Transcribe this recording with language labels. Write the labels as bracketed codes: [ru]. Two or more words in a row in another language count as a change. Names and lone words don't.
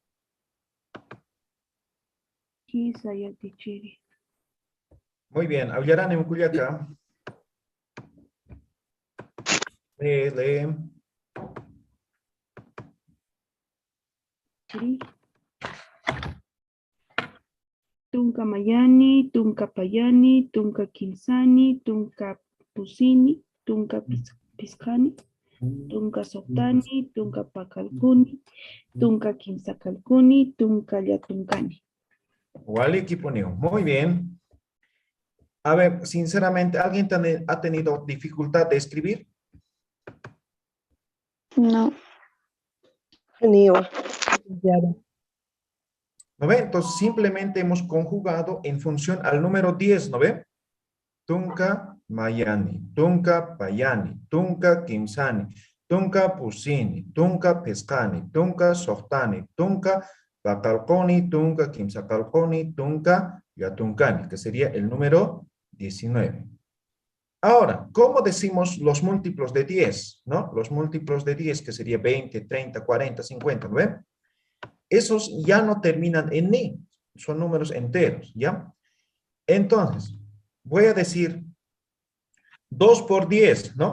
[es] Muy bien, hablarán en Culiacá. Lee. [ay] Tunka mayani, tunka payani, tunka kilsani, tunka pusini, tunka piscani, tunka sotani, tunka pakalkuni, tunka kimsakalkuni, tunka yatunkani. Wally Kipuneo. [es] Muy bien. A ver, sinceramente, ¿alguien ha tenido dificultad de escribir? No. ¿No ve? Entonces, simplemente hemos conjugado en función al número 10, ¿no ve? [ay] Tunka mayani, tunka payani, tunka kimsani, tunka pusini, tunka pescani, tunka sohtani, tunka bakalkoni, tunka kimsakalkoni, tunka yatunkani, [es] que sería el número 19. Ahora, ¿cómo decimos los múltiplos de 10? ¿No? Los múltiplos de 10, que sería 20, 30, 40, 50, ¿no ven? Esos ya no terminan en ni, son números enteros, ¿ya? Entonces, voy a decir 2 por 10, ¿no?